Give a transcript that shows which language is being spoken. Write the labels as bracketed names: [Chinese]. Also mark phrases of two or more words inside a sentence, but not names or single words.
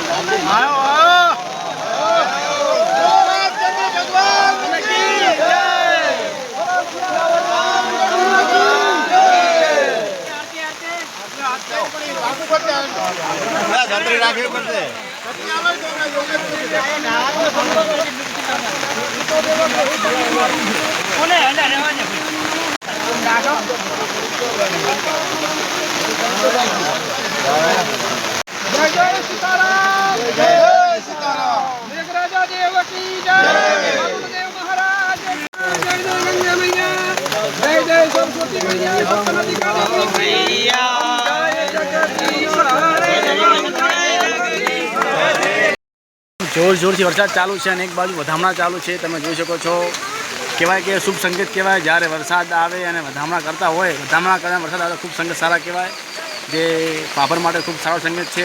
[Gujarati] રાખવી પડશે. [Hindi] जय जय सीताराम, जय सीताराम. मेघराजा देव की जय, वरुण देव महाराज की जय. जय गंगा मैया, जय जय सरस्वती मैया, सप्तनदिकाली मैया, जय जगदीश हरे. [Gujarati] જોર જોરથી વરસાદ ચાલુ છે અને એક બાજુ વધામણા ચાલુ છે. તમે જોઈ શકો છો. કહેવાય કે શુભ સંકેત કહેવાય જ્યારે વરસાદ આવે અને વધામણા કરતા હોય. વધામણા કરતા વરસાદ આવે ખૂબ સંકેત સારા કહેવાય, જે ભાભર માટે ખૂબ સારો સંકેત છે.